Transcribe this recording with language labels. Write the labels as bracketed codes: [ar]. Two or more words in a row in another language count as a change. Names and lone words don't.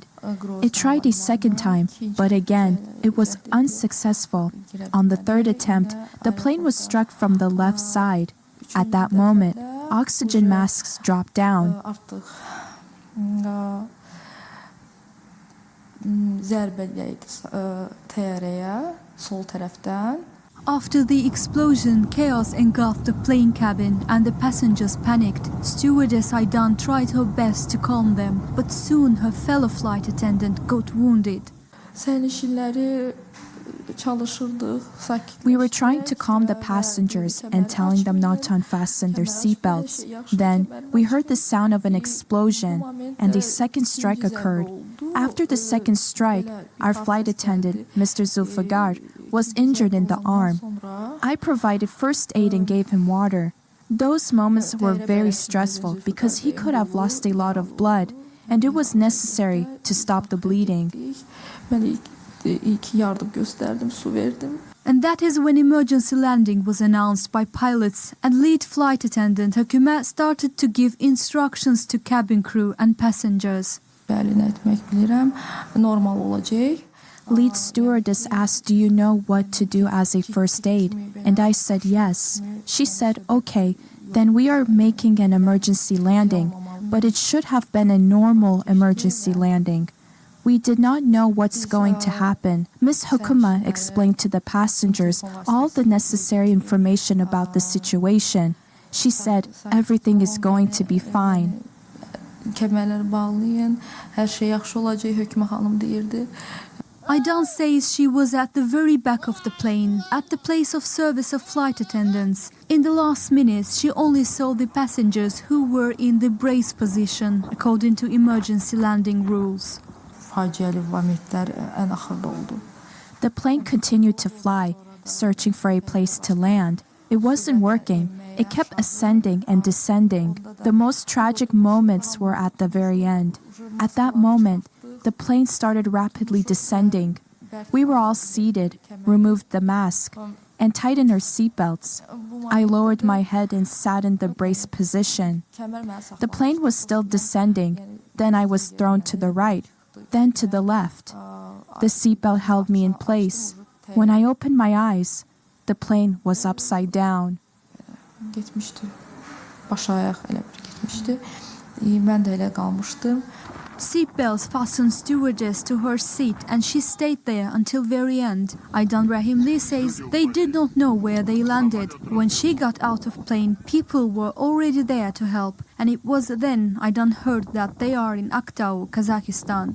[en] It tried a second time, but again, it was unsuccessful. On the 3rd attempt, the plane was struck from the left side. At that moment, oxygen masks dropped down. [az] zərbələydi təyyarəyə sol tərəfdən. [en] After the explosion, chaos engulfed the plane cabin and the passengers panicked. Stewardess Aydan tried her best to calm them, but soon her fellow flight attendant got wounded. [az] Sərnişinləri çalışırdıq, [en] We were trying to calm the passengers and telling them not to unfasten their seatbelts. Then we heard the sound of an explosion and a second strike occurred. After the second strike, our flight attendant, Mr. Zulfagar, was injured in the arm. I provided first aid and gave him water. Those moments were very stressful because he could have lost a lot of blood, and it was necessary to stop the bleeding. [az] Mən ilk yardım göstərdim, su verdim. [en] And that is when emergency landing was announced by pilots, and lead flight attendant Hükümet started to give instructions to cabin crew and passengers. [az] Bəli, nə etmək bilirəm, normal olacaq. [en] Lead stewardess asked, "Do you know what to do as a first aid?" And I said yes. She said, "Okay, then we are making an emergency landing, but it should have been a normal emergency landing. We did not know what's going to happen." Ms. Hukuma explained to the passengers all the necessary information about the situation. She said, "Everything is going to be fine." [az] Kəmərləri bağlayın, hər şey yaxşı olacaq, Hökümə xanım deyirdi. [en] Aydan says she was at the very back of the plane, at the place of service of flight attendants. In the last minutes, she only saw the passengers who were in the brace position, according to emergency landing rules. [az] Faciəli momentlər ən axırda oldu. [en] The plane continued to fly, searching for a place to land. It wasn't working. It kept ascending and descending. The most tragic moments were at the very end. At that moment, the plane started rapidly descending. We were all seated, removed the mask, and tightened our seatbelts. I lowered my head and sat in the brace position. The plane was still descending. Then I was thrown to the right, then to the left. The seatbelt held me in place. When I opened my eyes, the plane was upside down. [az] Getmişdi. Baş ayaq elə bir getmişdi. Mən də elə qalmışdım. [en] Seatbelts fastened stewardess to her seat and she stayed there until very end. Aydan Rahimli says they did not know where they landed. When she got out of plane, people were already there to help, and it was then Aydan heard that they are in Aktau, Kazakhstan.